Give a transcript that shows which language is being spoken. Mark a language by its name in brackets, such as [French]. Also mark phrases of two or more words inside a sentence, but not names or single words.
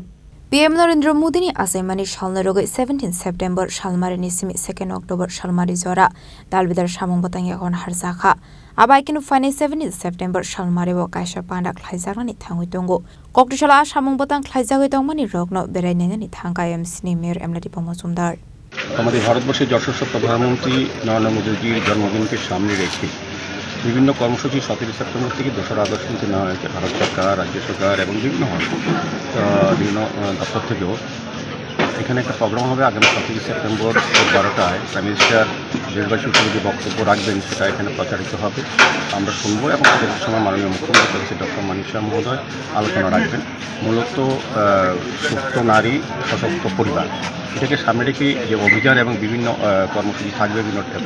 [Kok Borok] PM Narendra Modi ni Asemani Shalnarogo 17 September Shalmarini Simi 2 October Shalmari Zora Dalvidar Shamong Batanga on Harzaka Abaikin Fine 17 September Shalmaribo Kaisha Panda Klaizarani Tangutongo Koktishala Shamong Batang Klaizagomani Rogno Berenani Tanga MC Mayor Emily Tipok Mujumdar. [Bangla] আমাদের ভারতবর্ষের যশস্বী প্রধানমন্ত্রী নরেন্দ্র মোদীজির জন্মদিনকে সামনে রেখে বিভিন্ন কর্মসূচি 17 সেপ্টেম্বর থেকে 2রা আগস্ট পর্যন্ত নেওয়া হয়েছে ভারত সরকার রাজ্য সরকার এবং বিভিন্ন দপ্তর থেকেও এখানে একটা প্রোগ্রাম হবে আগামী 17 সেপ্টেম্বর 12টায় [English] prime minister [Bangla] দেশবাসী উপযোগী বক্তব্য রাখবেন সেটা এখানে প্রচারিত হবে আমরা শুনবো এবং সেটার সময় মাননীয় মুখ্যমন্ত্রী ডক্টর মানিক সাহা মহোদয় আলোচনা রাখবেন মূলত সুস্থ নারী সশক্ত পরিবার এটাকে সামনে রেখে যে অভিযান এবং বিভিন্ন কর্মসূচি থাকবে বিভিন্ন